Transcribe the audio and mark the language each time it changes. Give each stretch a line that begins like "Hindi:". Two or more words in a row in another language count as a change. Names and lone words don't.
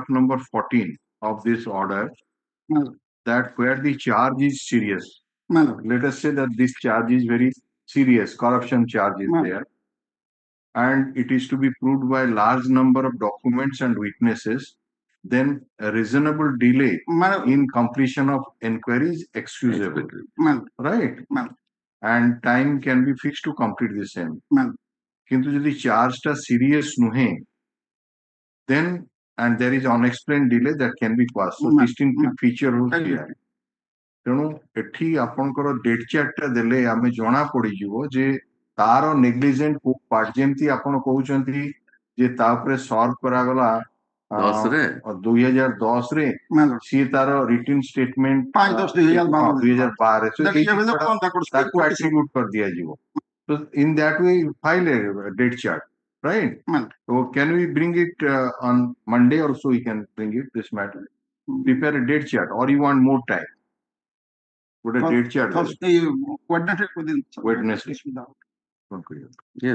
English: number 14 of this order, that where the charge is serious, let us say that this charge is very serious, corruption charge is there, and it is to be proved by large number of documents and witnesses, then a reasonable delay in completion of inquiry is excusable, right? And time can be fixed to complete the same.
Odia: କିନ୍ତୁ ଯଦି ଚାର୍ଜ ଟା ସିରିଅସ ନୁହେଁ,
English: then and there is unexplained delay that can be caused. So distinctive feature hoଉଛି here.
Odia: ତେଣୁ ଏଠି ଆପଣଙ୍କର
English: date chartଟା
Odia: ଦେଲେ ଆମେ ଜଣା ପଡିଯିବ ଯେ ତାର ନେଗ୍ଲିଜେଣ୍ଟ କୋଉ ପାର୍ଟ, ଯେମିତି ଆପଣ କହୁଛନ୍ତି ଯେ ତା ଉପରେ ସର୍ଭ କରାଗଲା 2010 ରେ ସିଏ ତାର
English: written statement
Odia: 2012 ତାକୁ ଆଟ୍ରିବ୍ୟୁଟ କରିଦିଆଯିବ.
English: So in that way you file a date chart, right? So can we bring it on Monday or so? We can bring it this matter, prepare a date chart, or you want more time? Put a date chart. Wednesday. Yes.